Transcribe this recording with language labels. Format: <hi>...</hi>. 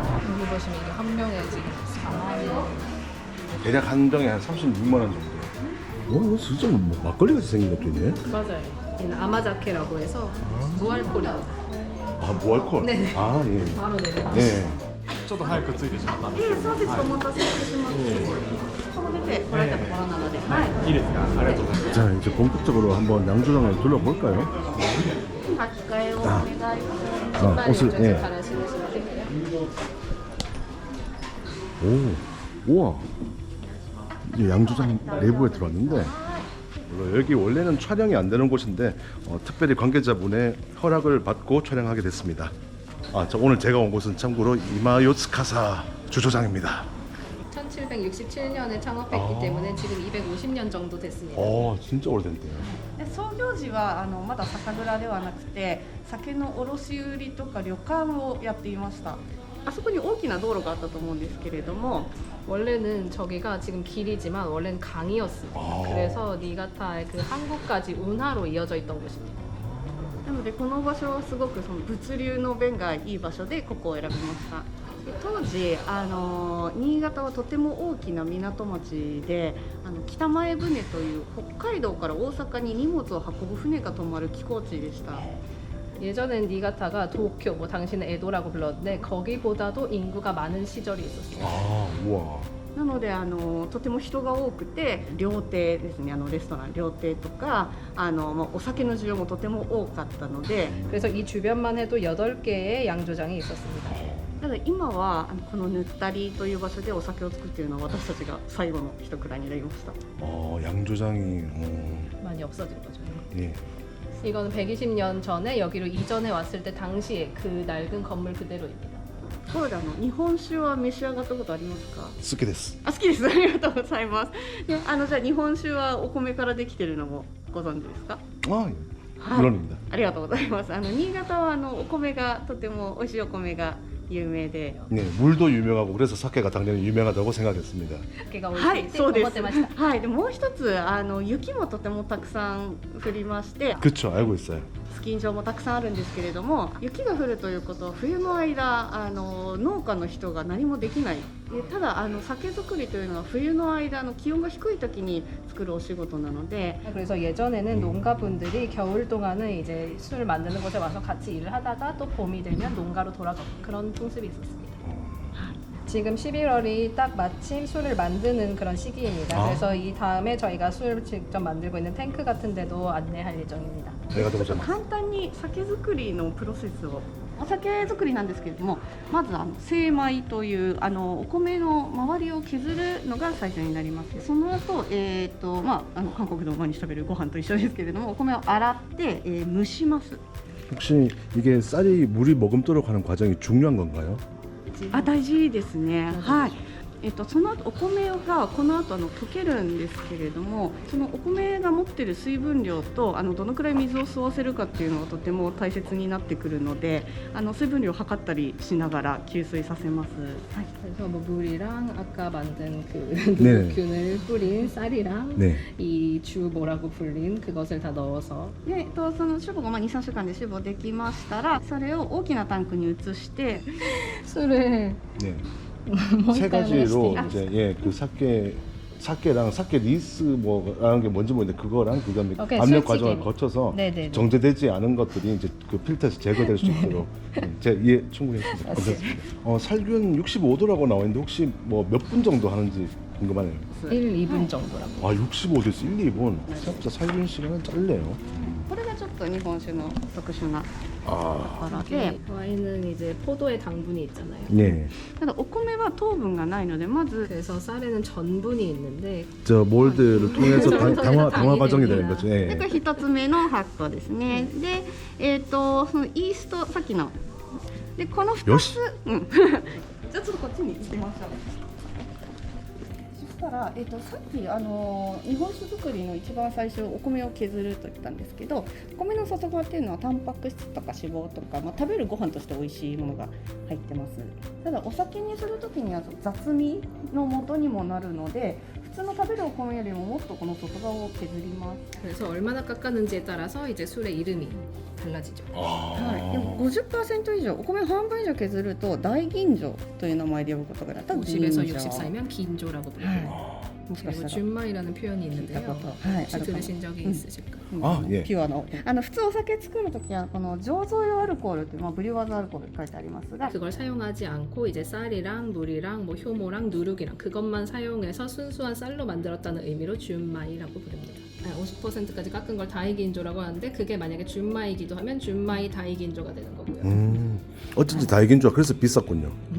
<ko>여기 보시면 이게 한 병에 지금 4만 원. 대략 한 병에 한 36만 원 정도. 이거 진짜 뭐 막걸리 같이 생긴 것도 있네. 맞아요. 얘는 아마자케라고 해서 무알콜입니다. 아, 무알콜. 네. 아, 예. 바로 내려가시죠. 네.</ko> <ja>ちょっと早く着いてしまったんですけど、そうです。お待たせいたしました。この出てこられたところなので、はい。いいですか、ありがとうございます。</ja> <ko>자, 이제 본격적으로 한번 양조장을 둘러볼까요?</ko> <ja>書き換えをお願いします。</ja> <ko>아, 옷을, 예. 갈아 신으시면 되고요. 오, 우와. 이제 양조장 내부에 들어왔는데, 물론 여기 원래는 촬영이 안 되는 곳인데 특별히 관계자분의 허락을 받고 촬영하게 됐습니다. 아, 저 오늘 제가 온 곳은 참고로 이마요츠카사 주조장입니다. 1767년에 창업했기 때문에 지금 250년 정도 됐습니다. 진짜 오래됐네요.</ko> <ja>で創業時はまだ酒蔵ではなくて酒の卸売とか旅館をやっていました。あそこに大きな道路があったと思うんですけれども</ja> <ko>원래는 저기가 지금 길이지만 원래는 강이었습니다. 그래서 니가타의 그 항구까지 운하로 이어져 있던 곳입니다.</ko> <ja>なのでこの場所はすごくその物流の便がいい場所でここを選びました。で当時新潟はとても大きな港町で北前船という北海道から大阪に荷物を運ぶ船が止まる寄港地でした。</ja> <ko>예전엔 니가타가 도쿄, 뭐 당시는 에도라고 불렀는데 거기보다도 인구가 많은 시절이 있었어요. 아, 우와.</ko> <ja>なのでとても人が多くて料亭ですねレストラン料亭とかお酒の需要もとても多かったので</ja> <ko>그래서 이 주변만 해도 8개의 양조장이 있었습니다.</ko> <ja>ただ今はこのぬったりという場所でお酒を作っているのは私たちが最後の一蔵になりました。</ja> <ko>양조장이 많이 없어진 거죠. 예. 이거는 120년 전에 여기로 이전해 왔을 때 당시에 그 낡은 건물 그대로입니다.</ko> <ja>そうで日本酒は召し上がったことありますか？好きです. あ、好きです。ありがとうございます。でじゃあ日本酒はお米からできているのもご存知ですか？</ja> <ko>아, 물론입니다.</ko> <ja>ありがとうございます。新潟はお米がとても美味しいお米が有名で。</ja> <ko>네, 물도 유명하고 그래서 사케가 당연히 유명하다고 생각했습니다.</ko> <ja>酒が美は味しいってい、そうです。思ってました。はい、でもう一つ雪もとてもたくさん降りまして、</ja> <ko>그쵸, 알고 있어요.</ko> <ja>スキー場もたくさんあるんですけれども、雪が降るということは冬の間農家の人が何もできない。でただ酒造りというのは冬の間気温が低い時に作るお仕事なので。</ja> <ko>그래서 예전에는 농가분들이 겨울 동안은 이제 술 만드는 곳에 와서 같이 일을 하다가 또 봄이 되면 농가로 돌아가고 그런 풍습이 있었습니다. 지금 11월이 딱 마침 술을 만드는 그런 시기입니다. 그래서 이 다음에 저희가 술 직접 만들고 있는 탱크 같은 데도 안내할 예정입니다. 내가 더 고생했어.</ko> <ja>簡単に酒造りのプロセスをお酒造りなんですけれども、まず精米というお米の周りを削るのが最初になります。その後、韓国で毎日食べるご飯と一緒ですけれども、お米を洗って、蒸します。</ja> <ko>혹시 이게 쌀이 물이 머금도록 하는 과정이 중요한 건가요?</ko> <ja>あ、大事ですね。はい。その後お米がこの後溶けるんですけれども、そのお米が持っている水分量とどのくらい水を吸わせるかっていうのがとても大切になってくるので、水分量を測ったりしながら吸水させます。はい。</ja> <ko>그래서 뭐 물이랑 아까 만든 그 네. 누룩균을 뿌린 쌀이랑 네. 이 주 뭐라고 불린 그것을 다 넣어서</ko> <ja>で、その酒母が2、3週間で酒母できましたら、それを大きなタンクに移して、</ja> <ko>술을 네. 세 가지로 이제 그 사케 사케랑 사케 리스 뭐라는 게 뭔지 모르겠는데 그거랑 그다음에 오케이, 압력 과정을 거쳐서 네네네. 정제되지 않은 것들이 이제 그 필터에서 제거될 수 있도록 제 이해 충분히 했습니다. 감사합니다. 살균 65도라고 나와 있는데 혹시 뭐 몇 분 정도 하는지 궁금하네요. 1, 2분 정도라고. 65도에서 1, 2분. 생각보다 살균 시간은 짧네요.</ko> <ja>これがちょっと日本酒の特殊な</ja> <ko>아,</ko> <ja>ところで、</ja> <ko>와인은 이제 포도의 당분이 있잖아요. 네.</ko> <ja>ただお米は糖分がないのでまず</ja> <ko>그래서 쌀에는 전분이 있는데 저 몰드를 통해서 당화 당이 과정이 되는 됩니다. 거죠.</ko> <ja>で</ja> <ko>예.</ko> <ja>これ一つ目の発酵ですね。で、そのイーストさっきのでこの2 よしつ、うん。じゃあちょっとこっちに行きましょう。そしたらさっき日本酒作りの一番最初お米を削ると言ったんですけど、お米の外側っていうのはタンパク質とか脂肪とか、食べるご飯として美味しいものが入ってます。ただお酒にするときには雑味の元にもなるので。普通の食べるお米よりももっとこの外側を削ります。</ja> <ko>그래서 얼마나 깎았는지에 따라서 이제 술의 이름이 달라지죠.</ko> <ja>はい、でも 50% 以上お米半分以上削ると大吟醸という名前で呼ぶことができた</ja> <ko>50에서 60사이면 긴조라고 부르고</ko> <ja>もしか</ja> <ko>그리고</ko> <ja>したら</ja> <ko>준마이라는 표현이 있는데요. 네, 혹시 들으신 적이 있으실까요? 아, 예.</ko> <ja>ピュアの普通お酒作るときはこの醸造用アルコールってブリュワーズアルコールって書いてありますが</ja> <ko>그걸 사용하지 않고 이제 쌀이랑 물이랑 뭐 효모랑 누룩이랑 그것만 사용해서 순수한 쌀로 만들었다는 의미로 준마이라고 부릅니다. 50%까지 깎은 걸 다이긴조라고 하는데 그게 만약에 준마이기도 하면 준마이 다이긴조가 되는 거고요. 어쩐지 다이긴조가 그래서 비쌌군요.</ko>